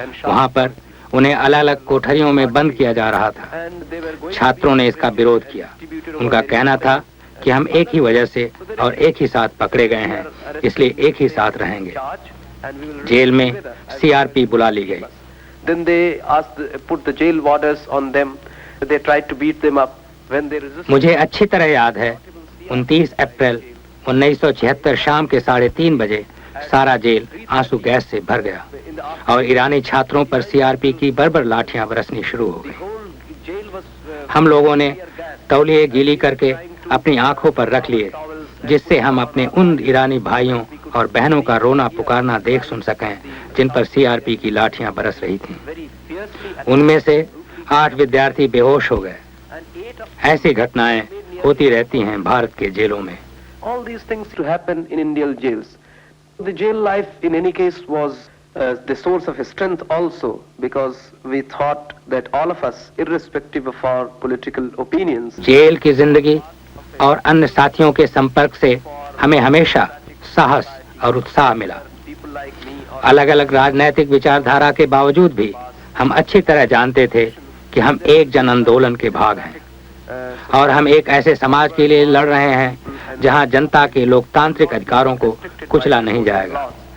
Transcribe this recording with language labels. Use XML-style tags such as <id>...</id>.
<hi>वहां पर उन्हें अलग अलग कोठरियों में बंद किया जा रहा था। छात्रों ने इसका विरोध किया। उनका कहना था कि हम एक ही वजह से और एक ही साथ पकड़े गए हैं, इसलिए एक ही साथ रहेंगे। जेल में सीआरपी बुला ली गई।</hi> <en>Then they asked, put the jail warders on them. They tried to beat them up. When they resisted.</en> <hi>मुझे अच्छी तरह याद है 29 अप्रैल 1976 शाम के 3:30 बजे सारा जेल आंसू गैस से भर गया और ईरानी छात्रों पर सीआरपी की बर्बर लाठियां बरसनी शुरू हो गई। हम लोगों ने तौलिए गीली करके अपनी आंखों पर रख लिए जिससे हम अपने उन ईरानी भाइयों और बहनों का रोना पुकारना देख सुन सकें जिन पर सीआरपी की लाठियां बरस रही थीं। उनमें से 8 विद्यार्थी बेहोश हो गए। ऐसी घटनाएं होती रहती हैं भारत के जेलों में।</hi> <en>All these things to happen in Indian jails. The jail life in any case was the source of strength also because we thought that all of us, irrespective of our political opinions.</en> <hi>Jail की जिंदगी और अन्य साथियों के संपर्क से हमें हमेशा साहस और उत्साह मिला। अलग अलग राजनीतिक विचारधारा के बावजूद भी हम अच्छी तरह जानते थे कि हम एक जन आंदोलन के भाग हैं और हम एक ऐसे समाज के लिए लड़ रहे हैं जहां जनता के लोकतांत्रिक अधिकारों को कुचला नहीं जाएगा।</hi>